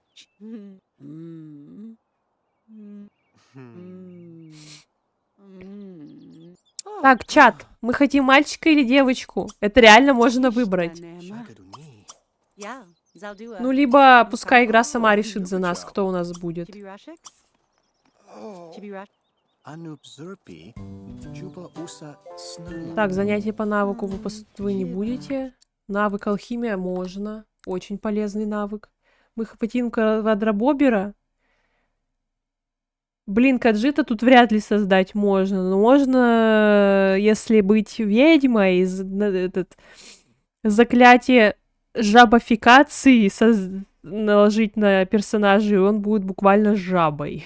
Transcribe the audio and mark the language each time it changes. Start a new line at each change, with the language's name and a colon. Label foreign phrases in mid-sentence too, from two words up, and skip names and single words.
Russian: Так, чат, мы хотим мальчика или девочку? Это реально можно выбрать. Shagaduni. Yeah, Zaldua. Ну, либо пускай игра сама решит за нас, кто у нас будет. Chibirashik? Oh. Chibirash? Anub Zerpi. Juba Usa Snu. Так, занятия по навыку вы не будете. Навык алхимия можно. Очень полезный навык. Мы хотим квадробобера. Блин, каджита тут вряд ли создать можно. Но можно, если быть ведьмой, этот заклятие жабофикации наложить на персонажа, и он будет буквально жабой.